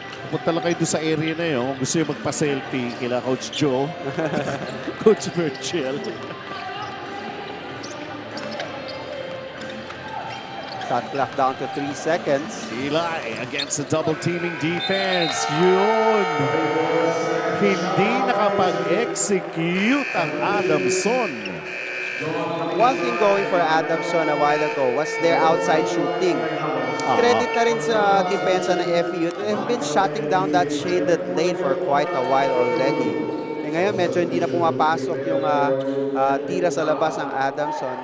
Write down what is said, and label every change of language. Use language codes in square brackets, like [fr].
[tl] Punta lang kayo doon sa area na yun. Kung gusto nyo magpa-selfie kila Coach Joe, Coach Virgil. [en] Shot clock down to 3 seconds. Eli against the double teaming defense. [tl] Yun. Hindi nakapag-execute ang Adamson. [en] One thing going for Adamson a while ago was their outside shooting. [tl] Credit na rin sa depensa ng FEU. [en] They've been shutting down that shaded lane for quite a while already. [tl] Ngayon medyo hindi na pumapasok yung tira sa labas ng Adamson.